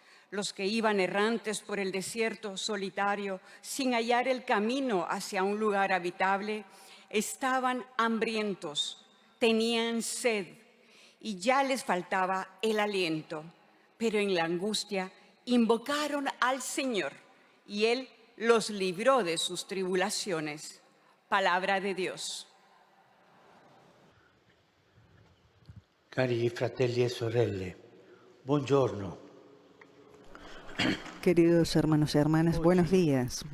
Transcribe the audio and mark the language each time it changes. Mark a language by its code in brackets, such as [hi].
[es] Los que iban errantes por el desierto solitario, sin hallar el camino hacia un lugar habitable, estaban hambrientos, tenían sed y ya les faltaba el aliento. Pero en la angustia invocaron al Señor y Él los libró de sus tribulaciones. Palabra de Dios. [it] Cari fratelli e sorelle, buongiorno. [es] Queridos hermanos y hermanas, buenos días.